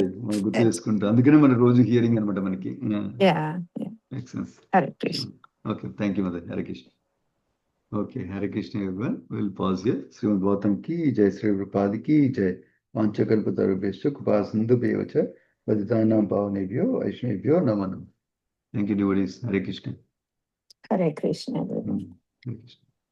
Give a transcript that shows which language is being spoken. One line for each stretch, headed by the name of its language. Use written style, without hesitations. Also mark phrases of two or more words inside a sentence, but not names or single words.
Telugu: గుర్తు చేసుకుంటా, అందుకనే మన రోజు హియరింగ్ అనమాట మనకి. హరే కృష్ణ.
English: Okay, thank you mother. Hare Krishna. Okay, Hare Krishna everyone. Will pause here.
Hindi: श्रीमद् भागवतम् की जय, श्री प्रभुपाद की जय.
Sanskrit: వాంఛకల్పతరుభ్యశ్చ కృపా సింధుభ్యో చ పతితానాం పావనేభ్యో వైష్ణవేభ్యో నమో నమః.
English: Thank you devotees. Hare Krishna.
Telugu: హరే కృష్ణ. హరే కృష్ణ.